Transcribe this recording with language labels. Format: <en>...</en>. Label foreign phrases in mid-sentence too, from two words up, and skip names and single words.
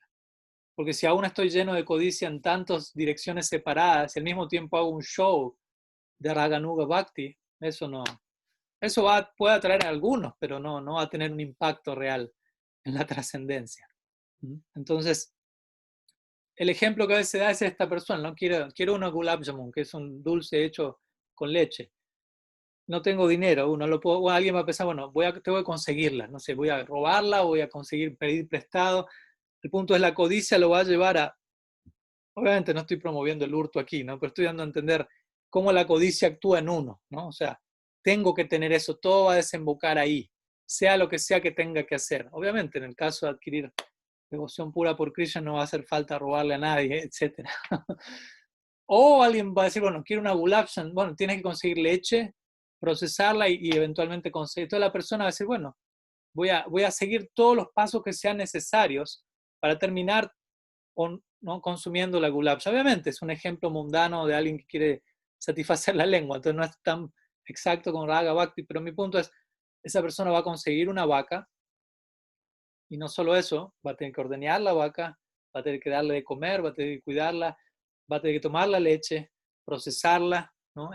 <es>Porque si aún estoy lleno de codicia en tantas direcciones separadas y al mismo tiempo hago un show de</es> <sa>Raganuga Bhakti,</sa> <es>eso puede atraer a algunos, pero no va a tener un impacto real en la trascendencia. Entonces, el ejemplo que a veces da es esta persona, ¿no? Quiero una</es> <hi>gulab jamun,</hi> <es>que es un dulce hecho con leche. No tengo dinero, alguien va a pensar, bueno, tengo que conseguirla, no sé, voy a robarla, voy a pedir prestado. El punto es la codicia lo va a llevar obviamente no estoy promoviendo el hurto aquí, ¿no?, pero estoy dando a entender cómo la codicia actúa en uno, ¿no? O sea, tengo que tener eso, todo va a desembocar ahí, sea lo que sea que tenga que hacer. Obviamente, en el caso de adquirir devoción pura por Krishna no va a hacer falta robarle a nadie, etc. O alguien va a decir, bueno, quiero una</es> <hi>gulab jamun,</hi> <es>bueno, tienes que conseguir leche procesarla y eventualmente conseguir. Entonces la persona va a decir, bueno, voy a seguir todos los pasos que sean necesarios para terminar ¿no? consumiendo la gulabja. Obviamente es un ejemplo mundano de alguien que quiere satisfacer la lengua, entonces no es tan exacto como</es> <sa>Raga Bhakti,</sa> <es>pero mi punto es, esa persona va a conseguir una vaca y no solo eso, va a tener que ordeñar la vaca, va a tener que darle de comer, va a tener que cuidarla, va a tener que tomar la leche, procesarla, ¿no?</es>